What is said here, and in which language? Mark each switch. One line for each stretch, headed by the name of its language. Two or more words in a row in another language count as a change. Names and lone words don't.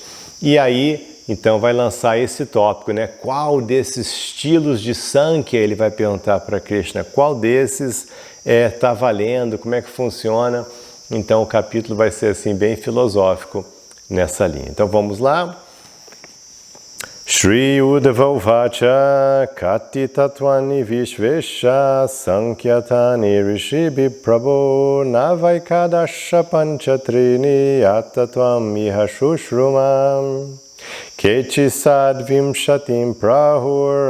Portuguese: E aí, então, vai lançar esse tópico, né? Qual desses estilos de Sankhya, ele vai perguntar para Krishna, qual desses está valendo, como é que funciona? Então, o capítulo vai ser assim, bem filosófico nessa linha. Então, vamos lá.
Sanskrit: Shri Uddhava Uvacha Kati Tatvani Vishvesha Sankhyatani Rishibhi Prabhu Navaikadasha Panchatrini Atatvam Iha Shushrumam Kechi Sadvimshatim Prahur